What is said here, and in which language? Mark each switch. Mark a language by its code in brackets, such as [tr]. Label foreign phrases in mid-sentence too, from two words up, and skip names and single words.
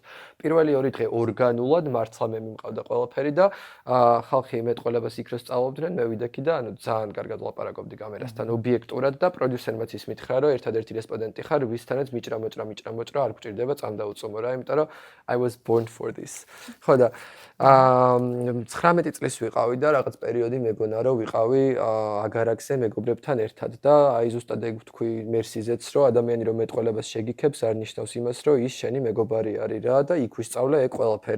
[ka] პირველი 2 დღე ორგანულად მართლა მე მიმყავდა ყველაფერი და ხალხი მეტყველებას იქ რო სწავლობდნენ, მე ვიდექი და ანუ ძალიან კარგად ლაპარაკობდი კამერასთან ობიექტურად და პროდიუსერმაც ის მითხრა რომ ერთადერთი რესპონდენტი ხარ, ვისთანაც მიჭრა მოჭრა არ გჭირდება წამდაუწომო რა, იმიტომ რომ [en] I was born for this. [ka] ხო და 19 წლის ვიყავი და რაღაც პერიოდი მეგონა რომ ვიყავი აგარაკზე მეგობრებთან ერთად და აი ზუსტად ეგ ვთქვი მერსიზეც რომ ადამიანი რომ მეტყველებას შეგიქებს არ ნიშნავს იმას რომ ის შენი მეგობარი არის რა და იქ ვისწავლე ეგ ყველაფერი.